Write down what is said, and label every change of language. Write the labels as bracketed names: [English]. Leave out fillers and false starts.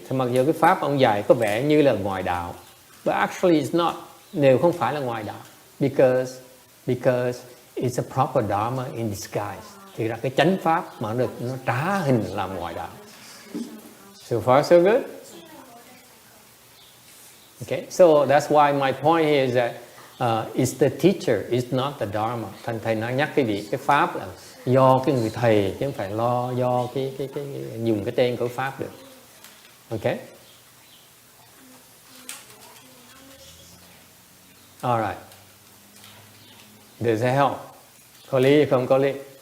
[Vietnamese] Thì mặc dù cái pháp ông dạy có vẻ như là ngoại đạo, [English] but actually it's not. [Vietnamese] Đều không phải là ngoại đạo, [English] because it's a proper Dharma in disguise. [Vietnamese] Thì ra cái chánh pháp mà nó trá hình làm ngoại đạo. [English] So far so good. Okay, so that's why my point here is that it's the teacher, it's not the Dharma. [Vietnamese] Thành thầy nói nhắc cái pháp là do cái người thầy chứ không phải do cái dùng cái tên của pháp được. [English] Okay. All right. Does that help? [Vietnamese] Có lý không có lý?